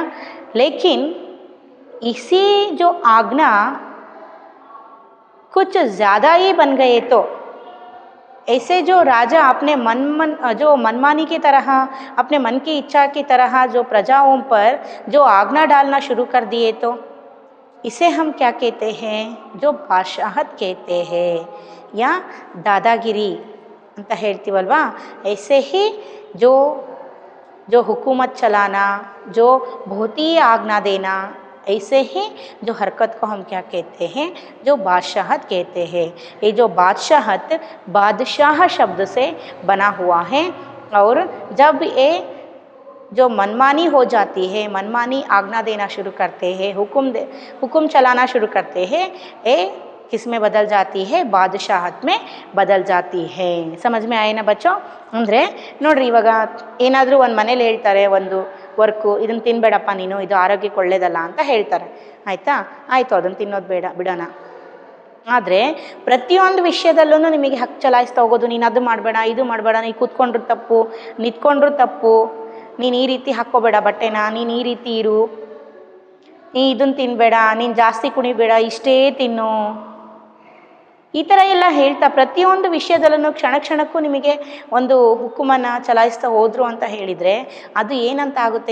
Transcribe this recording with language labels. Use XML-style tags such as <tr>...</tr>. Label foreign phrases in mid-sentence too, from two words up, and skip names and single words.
<hi>लेकिन इसी जो आज्ञा कुछ ज़्यादा ही बन गए तो, ऐसे जो राजा अपने जो मनमानी की तरह, अपने मन की इच्छा की तरह जो प्रजाओं पर जो आज्ञा डालना शुरू कर दिए तो, इसे हम क्या कहते हैं? जो बादशाहत कहते हैं या दादागिरी</hi> <kn>ಅಂತ ಹೇಳ್ತೀವಲ್ವಾ।</kn> <hi>ऐसे ही जो हुकूमत चलाना, जो बहुत ही आज्ञा देना, ऐसे ही जो हरकत को हम क्या कहते हैं? जो बादशाहत कहते हैं। ये जो बादशाहत बादशाह शब्द से बना हुआ है, और जब ये जो मनमानी हो जाती है, मनमानी आज्ञा देना शुरू करते हैं, हुक्म चलाना शुरू करते हैं, ये किस में बदल जाती है? बादशाहत में बदल जाती है। समझ में आए ना बच्चों?</hi> <kn>ಅಂದರೆ ನೋಡ್ರಿ, ಇವಾಗ ಏನಾದರೂ ಒಂದು ಮನೇಲಿ ಹೇಳ್ತಾರೆ, ಒಂದು ವರ್ಕು, ಇದನ್ನು ತಿನ್ನಬೇಡಪ್ಪ ನೀನು, ಇದು ಆರೋಗ್ಯಕ್ಕೆ ಒಳ್ಳೇದಲ್ಲ ಅಂತ ಹೇಳ್ತಾರೆ, ಆಯಿತು ಅದನ್ನು ತಿನ್ನೋದು ಬಿಡೋಣ. ಆದರೆ ಪ್ರತಿಯೊಂದು ವಿಷಯದಲ್ಲೂ ನಿಮಗೆ ಹಕ್ಕು ಚಲಾಯಿಸ್ತಾ ಹೋಗೋದು, ನೀನು ಅದು ಮಾಡಬೇಡ, ಇದು ಮಾಡಬೇಡ, ನೀನು ಕೂತ್ಕೊಂಡ್ರು ತಪ್ಪು, ನಿಂತ್ಕೊಂಡ್ರು ತಪ್ಪು, ನೀನು ಈ ರೀತಿ ಹಾಕ್ಕೋಬೇಡ ಬಟ್ಟೆನ, ನೀನು ಈ ರೀತಿ ಇರು, ನೀ ಇದನ್ನು ತಿನ್ನಬೇಡ, ನೀನು ಜಾಸ್ತಿ ಕುಣಿಬೇಡ, ಇಷ್ಟೇ ತಿನ್ನು, ಈ ಥರ ಎಲ್ಲ ಹೇಳ್ತಾ ಪ್ರತಿಯೊಂದು ವಿಷಯದಲ್ಲೂ ಕ್ಷಣಕ್ಕೂ ನಿಮಗೆ ಒಂದು ಹುಕುಮನ್ನು ಚಲಾಯಿಸ್ತಾ ಹೋದರು ಅಂತ ಹೇಳಿದರೆ, ಅದು ಏನಂತ ಆಗುತ್ತೆ?</kn>